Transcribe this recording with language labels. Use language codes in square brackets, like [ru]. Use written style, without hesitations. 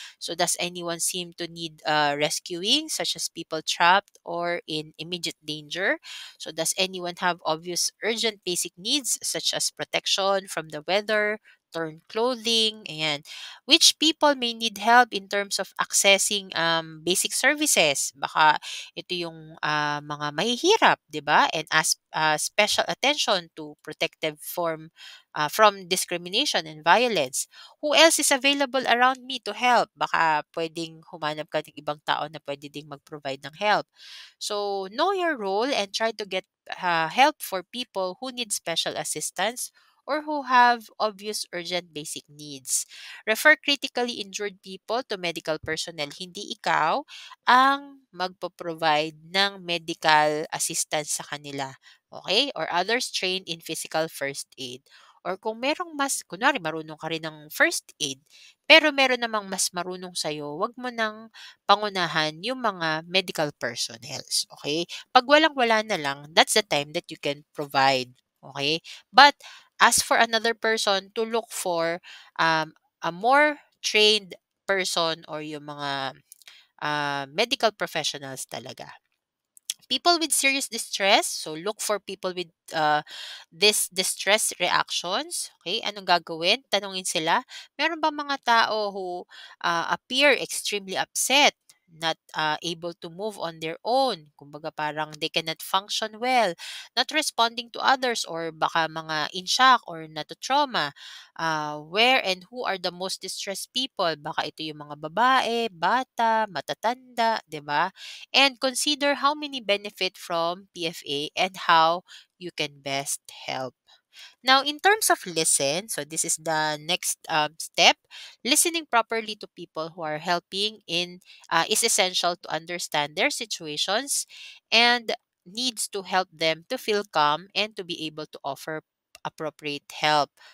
[en] So does anyone seem to need rescuing, such as people trapped or in immediate danger? So does anyone have obvious urgent basic needs such as protection from the weather, torn clothing, and which people may need help in terms of accessing basic services. [tl] Baka ito yung mga mahihirap, 'di ba? [en] And ask special attention to protective from discrimination and violence. Who else is available around me to help? [tl] Baka pwedeng humanap ka ng ibang tao na pwede ding mag-provide ng help. [en] So, know your role and try to get help for people who need special assistance or who have obvious urgent basic needs. Refer critically injured people to medical personnel. [tl] Hindi ikaw ang magpo-provide ng medical assistance sa kanila. [en] Okay? Or others trained in physical first aid. [tl] Or kung merong mas, kunwari marunong ka rin ng first aid, pero meron namang mas marunong sa'yo, wag mo nang pangunahan yung mga medical personnels. Okay? Pag walang-wala na lang, [en] that's the time that you can provide. Okay? But ask for another person to look for a more trained person or [tl] yung mga [en] medical professionals [tl] talaga. [en] People with serious distress, so look for people with this distress reactions. [tl] Okay, anong gagawin? Tanungin sila, meron ba mga tao [en] who appear extremely upset, not able to move on their own? [tl] Kumbaga parang [en] they cannot function well, not responding to others, or [tl] baka mga [en] in shock or trauma. Where and who are the most distressed people? [tl] Baka ito yung mga babae, bata, matatanda, 'di ba? [en] And consider how many benefit from PFA and how you can best help. Now, in terms of listen, so this is the next step. Listening properly to people who are helping in is essential to understand their situations and needs to help them to feel calm and to be able to offer appropriate help.